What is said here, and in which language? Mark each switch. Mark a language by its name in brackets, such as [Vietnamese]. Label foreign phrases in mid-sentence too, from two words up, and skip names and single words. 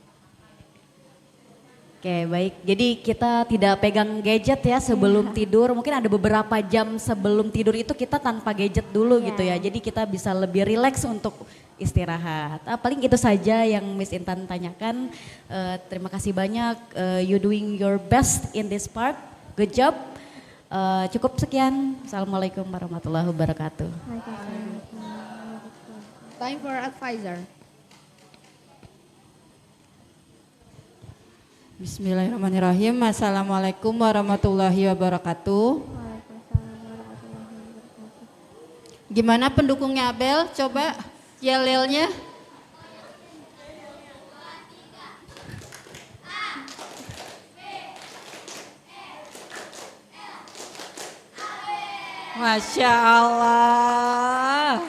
[Indonesian] Oke, baik. Jadi kita tidak pegang gadget ya sebelum tidur. Mungkin ada beberapa jam sebelum tidur itu kita tanpa gadget dulu gitu ya. Jadi kita bisa lebih rileks untuk istirahat. Paling itu saja yang Miss Intan tanyakan. Terima kasih banyak. [English] You doing your best in this part. Good job. [Indonesian] Cukup sekian. [Arabic] السلام عليكم ورحمة الله وبركاته. [English] Time for advisor. [Arabic] بسم الله الرحمن الرحيم. السلام عليكم ورحمة الله وبركاته. [Indonesian] Gimana pendukungnya Abel? Coba yel-yelnya. [Arabic] ما شاء الله.